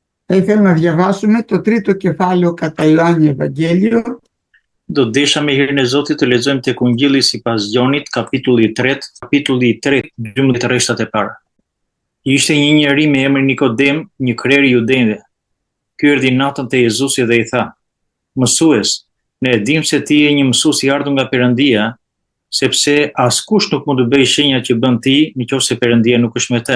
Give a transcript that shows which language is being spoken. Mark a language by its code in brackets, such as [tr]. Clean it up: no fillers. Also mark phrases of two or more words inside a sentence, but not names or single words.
[el] Θα ήθελα να διαβάσουμε το τρίτο κεφάλαιο κατά Ιωάννη Ευαγγέλιο. [sq] Do të desha me hirin e Zotit të lexojmë tek Ungjilli sipas Gjonit, kapitulli 3, 12 rreshtat e para. Ishte një njeri me emrin Nikodem, një krer i judejve. Ky erdhi natën te Jezusi dhe i tha: "Mësues, ne e dim se ti je një mësues i ardhur nga Perëndia, sepse askush nuk mund të bëjë shenja që bën ti nëse Perëndia nuk është me të."